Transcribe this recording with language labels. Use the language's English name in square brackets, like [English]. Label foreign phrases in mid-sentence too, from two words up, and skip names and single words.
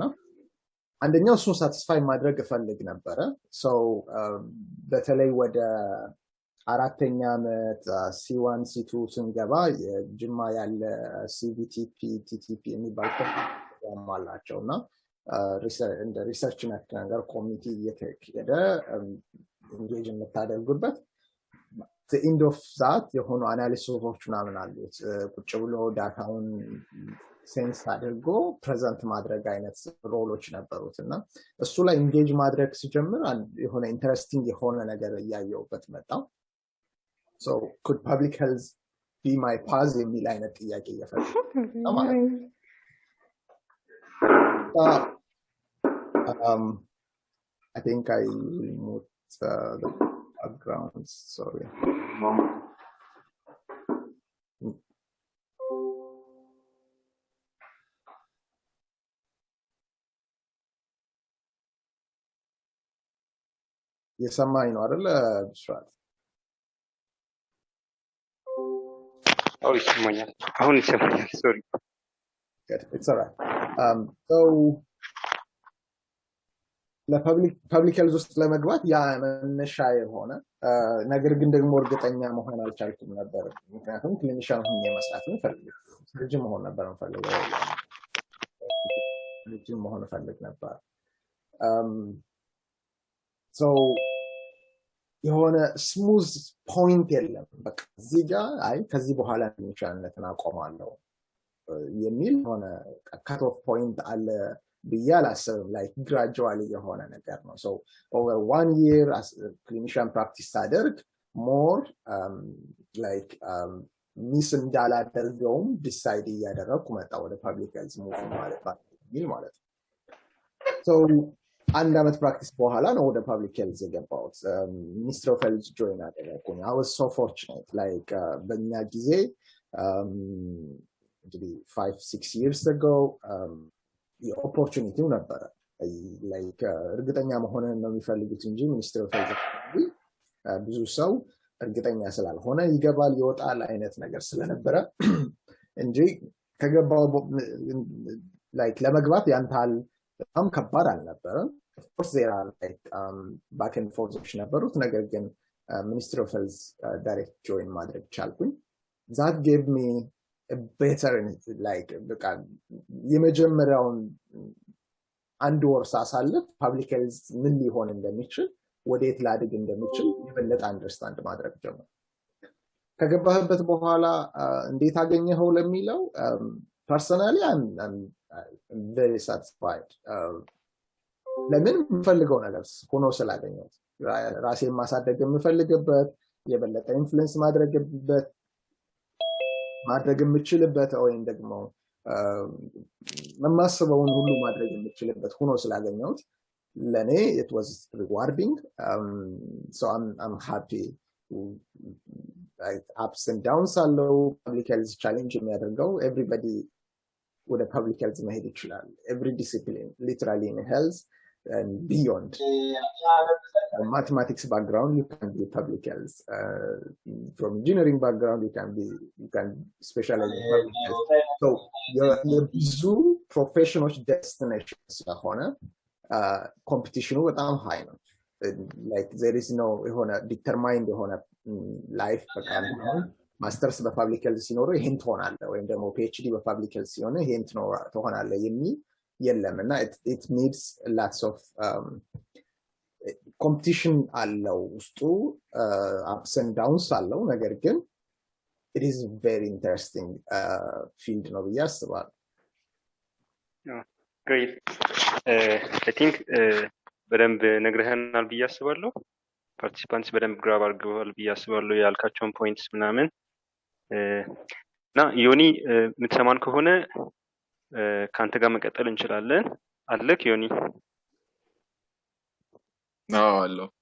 [Amharic] አንደኛው እሱን ሳቲስፋይ ማድረግ እፈልግ ነበረ so በተለይ ወደ አራተኛ ዓመት C1 C2 ስንገባ ጅማ ያለ CBTP TTP የሚባል ፕሮግራም አላቸውና ሪሰርች ነገር ኮሚቴ እየተካሄደ ኢንጌጅ የምታደርጉበት [English] the end of that [Amharic] የሆኑ አናሊሲሶች ምናምን አሉት ቁጭ ብሎ ዳታውን ሴንስ አድርጎ ፕሬዘንት ማድረግ አይነት ሮሎች ነበሩትና እሱ ላይ ኢንጌጅ ማድረግ ሲጀምር የሆነ ኢንተረስቲንግ የሆነ ነገር ያያየውበት መጣ [English] so could public health be my path [Amharic] የሚል አይነት ጥያቄ እየፈጠረ ማለት [English] I think I moved the background sorry [Amharic] የሰማኝ ነው አይደል ብስራት ይሰማኛል አሁን ይሰማኛል sorry [English] good it's all right so ለ public health [Amharic] ውስጥ ለመግባት ያ መነሻ የሆነ ነገር ግን ደግሞ እርግጠኛ መሆን አልቻልኩም ነበር ምክንያቱም ክሊኒሻን ሆኜ መስራት ፈልጌ ልጅ መሆን ነበር ፈልገው ልጅ መሆን ፈልግ ነበር so የሆነ [English] smooth point [Amharic] የለም በቃ እዚህ ጋር አይ ከዚህ በኋላ ክሊኒሻንነትን አቆማለሁ የሚል ሆነ [English] cut off point [Amharic] አለ ቢያላሰብ [English] like gradually [Amharic] የሆነ ነገር ነው [English] so over 1 year as clinician practice [Amharic] አደርግ [English] more like [Amharic] ሚስ እንዳላደርገውም ዲሳይድ ያደረኩ መጣ ወደ [English] public health move [Amharic] ማለት so አንድ አመት ፕራክቲስ በኋላ ነው ወደ [English] public health [Amharic] የገባሁት ሚኒስትሪ ኦፍ ሄልዝ ጆይን አደረኩኝ [English] I was so fortunate like [Amharic] በእኛ ጊዜ እንግዲህ [English] 5-6 years ago [Amharic] የኦፖርቹኒቲው ነበረ like እርግጠኛ መሆንን ነው የሚፈልጉት እንጂ ሚኒስትሪ ኦፍ ሄልዝ ብዙ ሰው እርግጠኛ ስላልሆነ ይገባል ይወጣል አይነት ነገር ስለነበረ እንጂ ከገባው like ለመግባት ያንታል በጣም ከባድ አልነበረ [English] of course there are like back and forth [Amharic] ነበሩት ነገር ግን ሚኒስትሪ ኦፍ ሄልዝ [English] direct join [Amharic] ማድረግ ቻልኩኝ [English] that gave me a better like [Amharic] በቃ የመጀመሪያውን አንድ ወር ሳሳልፍ ፐብሊክ ሄልዝ ምን ሊሆን እንደሚችል ወዴት ላድግ እንደሚችል የበለጠ አንደርስታንድ ማድረግ ጀመርኩ ከገባህበት በኋላ እንዴት አገኘኸው ለሚለው [English] personally I'm very satisfied [Amharic] ለምን የምፈልገው ነገር ሆኖ ስላገኘሁት ራሴን ማሳደግ የምፈልግበት የበለጠ ኢንፍሉዌንስ ማድረግ የምችልበት ወይም ደግሞ መማስበውን ሁሉ ማድረግ የምችልበት ሆኖ ስላገኘሁት ለኔ [English] it was rewarding so I'm happy like ups and downs [Amharic] አለው [English] public health challenge [Amharic] የሚያደርገው [English] everybody with a public health [Amharic] መሄድ ይችላል [English] every discipline literally in health and beyond mathematics background you can be public health from engineering background you can specialize in public health so your ብዙ professional destinations ስለሆነ competition በጣም high [Amharic] ነው [English] like there is no [Amharic] የሆነ determined የሆነ life በቃ [English] masters በ public health [Amharic] ሲኖር ይሄን ትሆናለህ ወይም ደግሞ [English] PhD በ public health [Amharic] ሲሆን ይሄን ትሆናለህ የሚል የለም እና [English] it needs lots of competition [Amharic] አለው ውስጡ [English] ups and downs [Amharic] አለው ነገር ግን [English] it is very interesting field [Amharic] ነው ብዬ አስባለሁ። [English] Great. [Amharic] I think በደንብ ነግረህናል ብዬ አስባለሁ። ፓርቲሲፓንትስ በደንብ ግራብ አድርገዋል ብዬ አስባለሁ ያልካቸውን ፖይንትስ ምናምን እና ዮኒ የምትሰማን ከሆነ ከአንተ ጋር መቀጠል እንችላለን። አለክ ዮኒ? አለሁ።